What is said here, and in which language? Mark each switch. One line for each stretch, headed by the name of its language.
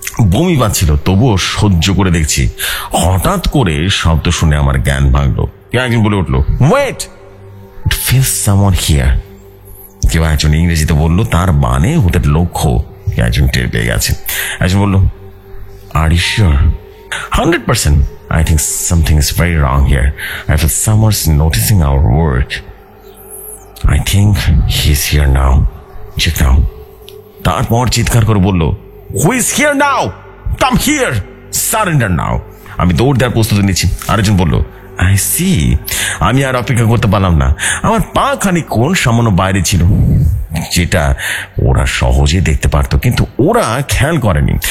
Bangla: বমি পাচ্ছিল, তবুও সহ্য করে দেখছি। হঠাৎ করে শব্দ শুনে আমার জ্ঞান ভাঙলো। একজন বলে উঠলো,
English: Wait, it feels someone here.
Bangla: কেউ একজন ইংরেজিতে বললো, তার মানে ওদের লক্ষ্য একজন টের পেয়ে গেছে। একজন বললো,
English: Are you sure? 100%. I think something is very wrong here. I feel someone's noticing our work. I think he's here now. Check now.
Bangla: তারপর চিৎকার করে বললো,
English: Who is here now? Come here! Surrender now!
Bangla: আমি দৌড় দেওয়ার প্রস্তুতি নিচ্ছি। আরেকজন বললো,
English: I see.
Bangla: আমি আর অপেক্ষা করতে পারলাম না। আমার পা খানিকক্ষণ সামান্য বাইরে ছিল, যেটা ওরা সহজে দেখতে পারতো, কিন্তু ওরা খেয়াল করেনি।